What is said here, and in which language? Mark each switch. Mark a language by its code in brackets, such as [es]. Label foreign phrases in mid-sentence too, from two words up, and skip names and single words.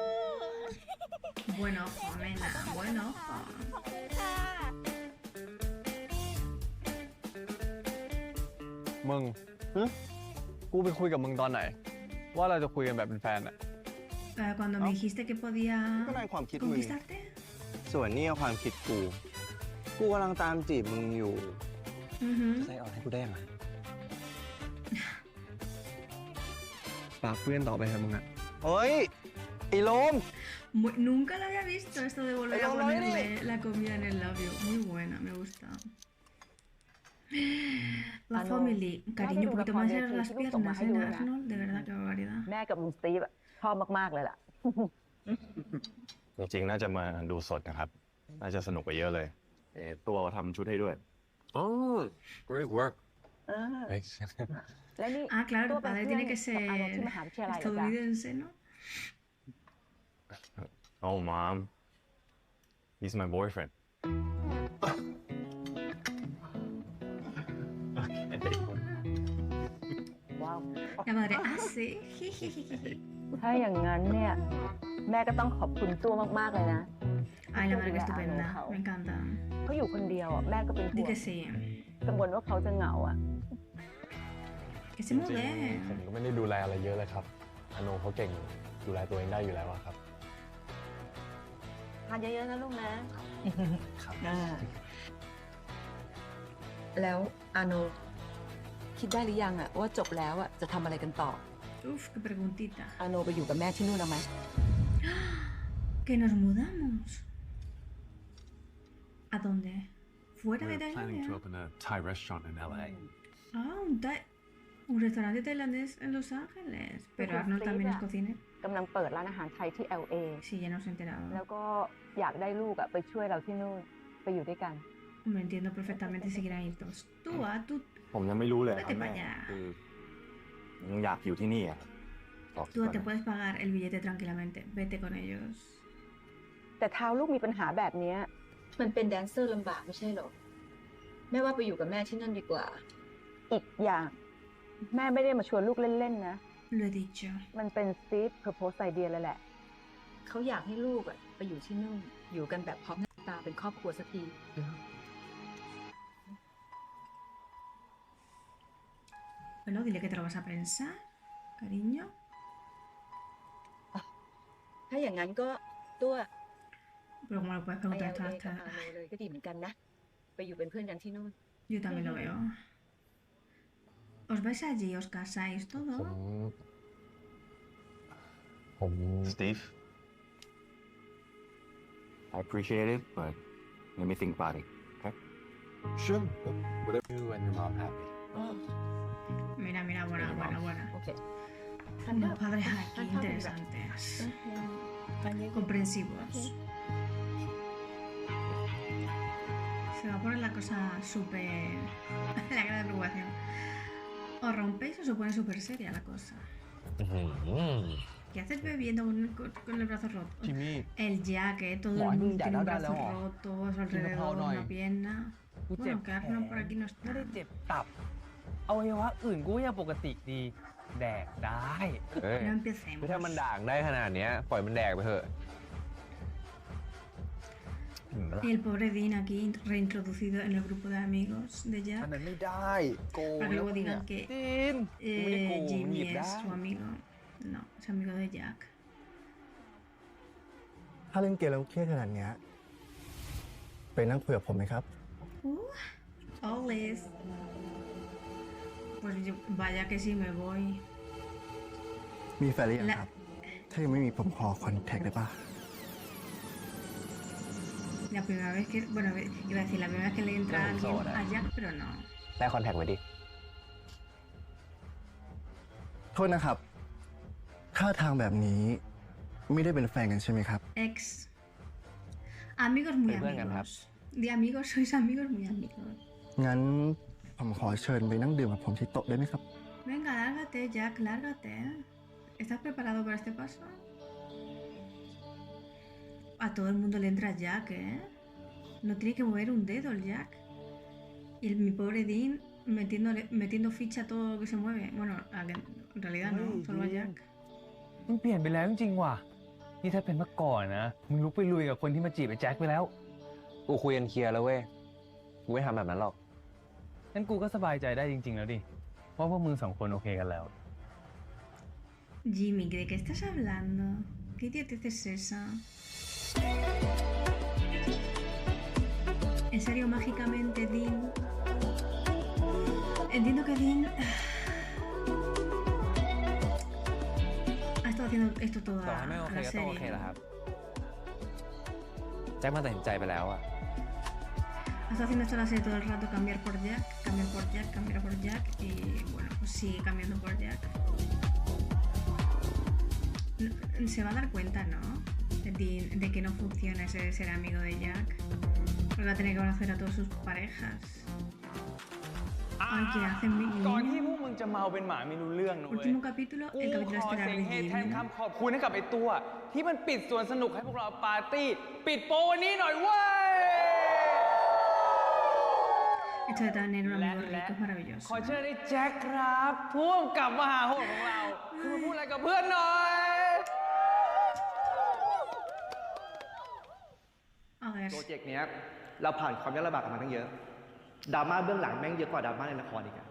[es] Buen ojo, nena. Buen ojo. [th] ขอบคุณค่ะ มึงกูไปคุยกับมึงตอนไหน ว่าเราจะคุยกันแบบเป็นแฟนอะ [es] Cuando me dijiste que podía [th] ก็นั่นความคิดมึง [es] conquistarte. [th] ส่วนนี่ก็ความคิดกู กูกำลังตามจีบมึงอยู่ [es] Ujú. [th] ใส่อ่อนให้กูได้ยังไง ฝากเพื่อนต่อไปเถอะมึงอะ เฮ้ย ไอ้โลม [es] Nunca lo había visto esto de volver a Pero lo ponerle eres. la comida en el labio. Muy buena, me gusta. La Ah, no. family. Cariño, un Claro, poquito la más familia, en las que sí, piernas, como en ayuda. Arnold. De verdad, qué barbaridad. [th] แม่กับลุงสตีฟอะชอบมากๆเลยล่ะ จริงๆ น่าจะมาดูสดนะครับ น่าจะสนุกกว่าเยอะเลย ตัวทำชุดให้ด้วย [en] Oh great work [th] เฮ้ย และนี่ [es] Ah, claro, el [th] ตัวเป็น [es] padre [th] เพื่อน [es] tiene que [th] กับอานนท์ที่ [es] ser [th] มหาวิทยาลัยเหรอจ๊ะ [es] estadounidense, ¿no? [en] Oh mom he's my boyfriend [th] ว้าว [es] La madre, ah, sí. Jijijiji. [th] ถ้าอย่างนั้นเนี่ย แม่ก็ต้องขอบคุณตัวมากๆเลยนะ [es] Ay, la madre, qué estupenda. Me encanta. [th] เขาอยู่คนเดียวอ่ะแม่ก็เป็นห่ [es] Di [th] วง [es] que sí. [th] กังวลว่าเขาจะเหงาอ่ะ [es] Que [th] จ [es] se [th] ริง [es] mude. [th] ๆผมก็ไม่ได้ดูแลอะไรเยอะเลยครับอาโนเขาเก่งดูแลตัวเองได้อยู่แล้วอะครับ ทานเยอะๆนะลูกนะ ครับ แล้วอาโนคิดได้หรือยังอะว่าจบแล้วอะจะทำอะไรกันต่อ [es] Uf, qué preguntita. [th] อาโนไปอยู่กับแม่ที่นู่นเอาไหม [es] Que nos mudamos. ¿A dónde? ¿Fuera de [en] We're planning to [es] Tailandia? [en] open a Thai restaurant in LA. [es] Ah, un restaurante tailandés en Los Ángeles. Pero Arnold también es cocinero. [th] กำลังเปิดร้านอาหารไทยที่ LA [es] Sí, ya nos [th] แล้ว [es] enteraba. [th] ก็อยากได้ลูกอะไปช่วยเราที่นู่นไปอยู่ด้วยกัน [es] Me entiendo perfectamente si quieren ir todos. Tú, [th] ผมยังไม่รู้เลย [es] vete para allá. [th] คือยังอยากอยู่ที่นี่อ่ะบอก [es] Tú [th] ก่อน [es] te [th] นะ [es] puedes pagar el billete tranquilamente. Vete con ellos. [th] แต่เท้าลูกมีปัญหาแบบเนี้ย มันเป็นแดนเซอร์ลำบากไม่ใช่หรอ แม่ว่าไปอยู่กับแม่ที่นั่นดีกว่า อีกอย่าง แม่ไม่ได้มาชวนลูกเล่นๆนะ [es] Lo he dicho. [th] มันเป็นซีดเพอร์โพสไอเดียเลยแหละ เขาอยากให้ลูกอะไปอยู่ที่นู่น อยู่กันแบบพร้อมหน้าตาเป็นครอบครัวสักที [es] Bueno, dile que te lo vas a pensar, cariño. [th] ถ้าอย่างนั้นก็ตัว [es] Pero como lo puedes [th] ไป [es] preguntar [th] เอา [es] esto [th] กับ [es] hasta... [th] อาโนเลยก็ดีเหมือนกันนะ ไปอยู่เป็นเพื่อนกันที่นู่น [es] Yo también lo veo. ¿Os vais allí? ¿Os casáis [th] ผม [es] todo? [th] ผม [en] Steve I appreciate it but let me think about it okay sure whatever you and your mom happy [es] Mira, buena. [th] โอเค [es] Unos padres aquí interesantes. Comprensivos. Se va a poner la cosa súper... la gran preocupación. ¿Os rompéis o se pone súper seria la cosa? ¿Qué haces bebiendo con el brazo roto? [th] จิมมี่ [es] El Jack, todo el mundo tiene un brazo roto, a su alrededor, una pierna. Bueno, que Arnold por aquí no [th] ไม่ได้ [es] está. [th] เจ็บตับอวัยวะอื่นกูยังปกติดี แดกได้ เฮ้ย [es] No empecemos. [th] ถ้ามันด่างได้ขนาดเนี้ยปล่อยมันแดกไปเถอะ [es] Y el pobre Dean aquí reintroducido en el grupo de amigos de Jack. [th] อันนั้นไม่ได้โกง [es] Para que [th] แล้ว [es] luego [th] เนี่ย [es] digan que [th] จีนกูไม่ได้โกงมันห [es] Jimmy [th] ยิบได้ [es] es su amigo. No, es amigo de Jack. [th] ถ้าเล่นเกมแล้วเครียดขนาดเนี้ยไปนั่งคุยกับผมไหมครับ [en] Always. [es] Pues vaya que sí me voy. [th] มีแฟนหรือยัง และ ครับ ถ้ายังไม่มีผมขอคอนแทคได้ป่ะ [es] La primera vez que... Bueno, iba a decir, la primera vez que le entra No, alguien ahora. a Jack, pero no. [th] ได้คอนแทคไว้ดิ โทษนะครับท่าทางแบบนี้ไม่ได้เป็นแฟนกันใช่ไหมครับ [es] Ex. Amigos muy Pues venga, amigos. De amigos sois amigos muy amigos. [th] งั้นผมขอเชิญไปนั่งดื่มกับผมที่โต๊ะได้ไหมครับ [es] Venga, lárgate, Jack, lárgate. ¿Estás preparado para este paso? A todo el mundo le entra Jack, ¿eh? No tiene que mover un dedo el Jack. Y mi pobre Dean metiendo ficha a todo lo que se mueve. Bueno, en realidad no, solo a Jack. [th] มึงเปลี่ยนไปแล้วจริงๆว่ะ นี่ถ้าเป็นเมื่อก่อนนะ มึงลุกไปลุยกับคนที่มาจีบไอ้แจ็คไปแล้ว กูคุยกันเคลียร์แล้วเว้ย กูไม่ทำแบบนั้นหรอก งั้นกูก็สบายใจได้จริงๆแล้วดิ ว่าพวกมึงสองคนโอเคกันแล้ว [es] Jimmy, ¿de qué estás hablando? ¿Qué idiotez es esa? ¿En serio, mágicamente, Dean? Entiendo que Dean ha estado haciendo esto [th] ต่อ [es] toda [th] ให้ไม่โอเค [es] la [th] ก็ต้องโอเค [es] serie. [th] แหละครับ แจ็คมาตัดสินใจไปแล้วอะ [es] Ha estado haciendo esto la serie todo el rato, cambiar por Jack, cambiar por Jack y bueno, pues sigue cambiando por Jack. Se va a dar cuenta, ¿no? De que no funciona ese ser amigo de Jack. Porque va a tener que conocer a todas sus parejas. Ay, ¿qué hacen mi [th] ก่อนที่ [es] niño? [th] พวกมึงจะเมาเป็นหมาไม่รู้เรื่องนะเว้ย [es] Último capítulo, [th] กู [es] el capítulo [th] ขอ [es] estelar [th] เสียง [es] de [th] เฮแทน [es] Jimmy. [th] คำขอบคุณให้กับไอ้ตัว ที่มันปิดสวนสนุกให้พวกเราปาร์ตี้ ปิดโปรวันนี้หน่อยเว้ย [es] Esto de tener un amigo rico es maravilloso. [th] ขอเชิญไอ้แจ็คครับพ่วงกับมหาโหดของเราคือมาพูดอะไรกับเพื่อนหน่อย [es] A ver, [th] โปรเจกต์เนี้ยเราผ่านความยากลำบากกันมาตั้งเยอะดราม่าเบื้องหลังแม่งเยอะกว่าดราม่าในละครอีกอะ